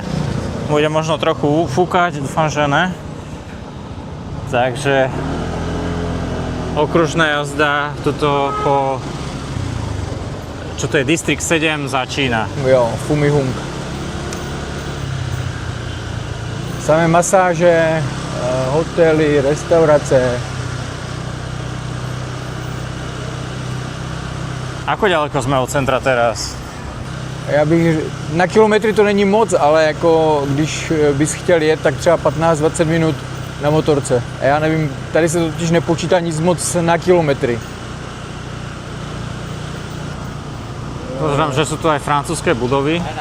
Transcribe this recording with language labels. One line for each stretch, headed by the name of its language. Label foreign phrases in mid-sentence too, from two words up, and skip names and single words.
Slovak: Bude možno trochu fúkať, dúfam, že ne. Takže okružná jazda tuto po, čo to je, distrikt 7 začína.
Czech: Jo, Fumihung. Samé masáže, hotely, restaurace.
Slovak: Ako ďaleko sme od centra teraz?
Czech: Já bych, na kilometry to není moc, ale jako když bys chtěl jet, tak třeba 15-20 minut na motorce. A já nevím, tady se totiž nepočítá nic moc na kilometry.
Slovak: Pozrám, že sú tu aj francúzske budovy.